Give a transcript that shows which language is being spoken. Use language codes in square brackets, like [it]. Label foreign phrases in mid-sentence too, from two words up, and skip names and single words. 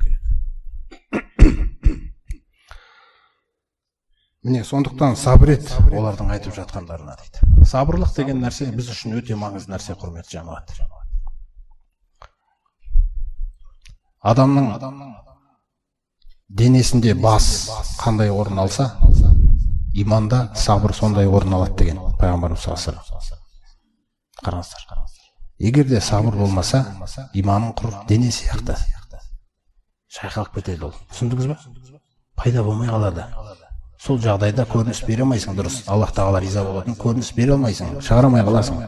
[kk] Міне, сондықтан сабыр ет, олардың айтып жатқандарына дейді. Сабырлық деген нәрсе біз үшін өте маңызды нәрсе, құрметті жамағат. Адамның денесінде бас қандай орын алса, иманда сабыр сондай орын алады деген пайғамбарымыз [ar] صلى الله عليه وسلم. [kk] Қараңыздар. Егер де сабыр болмаса, иманың құр дене сияқты шайқалып кетеді ол. Түсіндіңіз ба? Пайда болмай қалады. Сол жағдайда көрініс бере алмайсың, дұрыс. Аллах тағала риза болатын көрініс бере алмайсың, шығара алмай қаласың.